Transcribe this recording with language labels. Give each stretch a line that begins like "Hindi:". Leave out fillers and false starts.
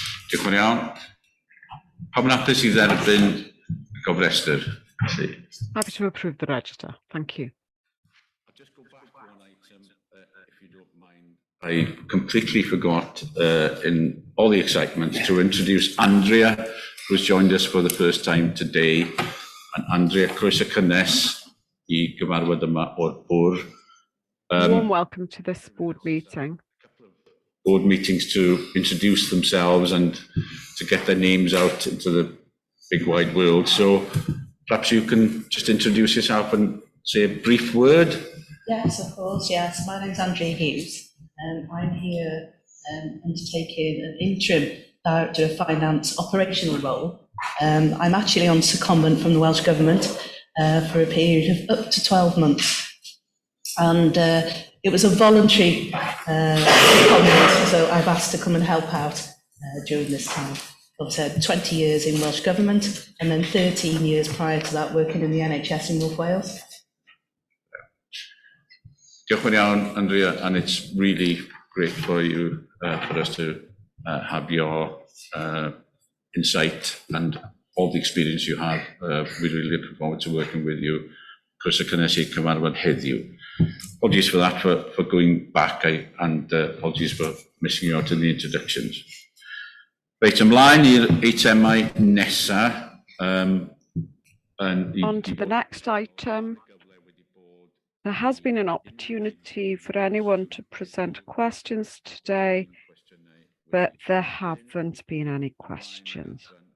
Welsh: Diolch yn iawn. Pawb yn hapus i dderbyn y gofrestr?
English: Happy to approve the register. Thank you. I'll just go back to one item, if you don't mind. I completely forgot, in all the excitement, to introduce Andrea, who's joined us for the first time today.
Welsh: And Andrea, croeso cynnes I gyfarfod yma o'r bwrdd.
English: Warm welcome to this board meeting. Board meetings to introduce themselves and to get their names out into the big wide world. So perhaps you can just introduce yourself and say a brief word. Yes, of course, yes. My name's Andrea Hughes. I'm here undertaking an interim Director of Finance operational role. I'm actually on secondment from the Welsh Government for a period of up to 12 months. And it was a voluntary secondment, so I've asked to come and help out during this time. I've said 20 years in Welsh Government and then 13 years prior to that working in the NHS in North Wales.
Welsh: Diolch yn iawn,
English: Andrea, and it's really great for you, for us to have your insight and all the experience you have. We really look forward to working with you.
Welsh: Croeso cynnes I cyfarfod heddiw.
English: Apologies for that, for going back, and apologies for missing you out in the introductions.
Welsh: Reit, ymlaen i'r eitemau nesa.
English: On to the next item. There has been an opportunity for anyone to present questions today, but there haven't been any questions.